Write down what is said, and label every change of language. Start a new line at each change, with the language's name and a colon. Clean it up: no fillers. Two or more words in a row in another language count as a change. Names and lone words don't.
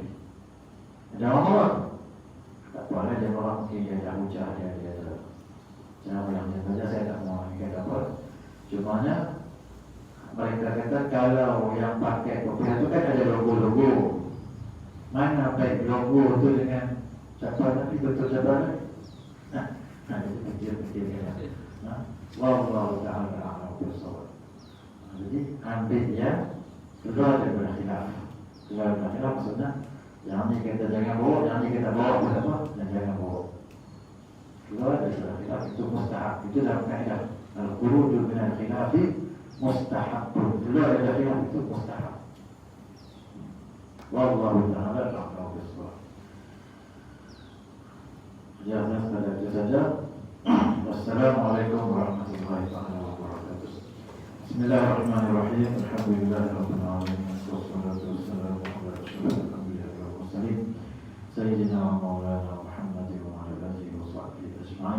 Malay: Ada orang-orang tak apa, dia orang mungkin dia dah hujah, dia ada cara yang saja, saya tak mau kata apa. Cumanya mereka kata kalau yang pakai kopiah itu kan ada logo-logo. Mana baik logo itu dengan capal Nabi, betul capal Nabi? Itu kecil-kecilnya.
Arabic: والله تعالى أعلم بالصواب.
Malay: Jadi ambil yang keluar daripada khilaf. Keluar daripada khilaf maksudnya yang ni kita jangan bawa, yang ni kita bawa berapa, dan jangan bawa. Keluar daripada khilaf itu mustahab. Itu dalam kaedah
Arabic: الخروج من الخلاف مستحب.
Malay: Keluar daripada khilaf itu mustahab.
Arabic: والله تعالى أعلم بالصواب.
Malay: Jangan pada itu saja.
Arabic: والسلام عليكم ورحمة الله وبركاته. بسم الله الرحمن الرحيم الحمد لله رب العالمين. والصلاة والسلام على أشرف الأنبياء والمرسلين سيدنا ومولانا محمد وعلى آله وصحبه أجمعين.